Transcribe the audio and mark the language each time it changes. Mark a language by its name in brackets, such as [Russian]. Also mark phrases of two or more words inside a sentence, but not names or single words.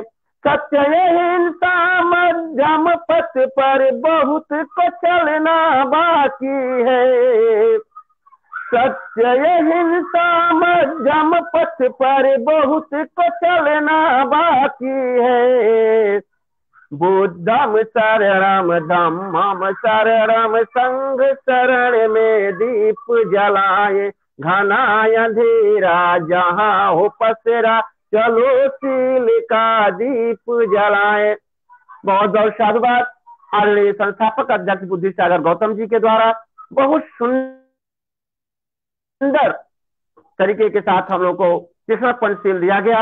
[Hindi] सत्य अहिंसा मध्यम पथ पर बहुत को चलना बाकी है। सत्य अहिंसा मध्यम पथ पर बहुत को चलना बाकी है। [Pali] बुद्धम शरणम धम्मम शरणम [Hindi] संघ शरण में दीप जलाए। घना अंधेरा जहाँ हो पसरा चलो शील का दीप जलाए। बहुत बहुत साधुवाद आदरणीय संस्थापक अध्यक्ष बुद्धि सागर गौतम जी के द्वारा बहुत सुंदर तरीके के साथ हम लोग को तीसरा पंचशील दिया गया।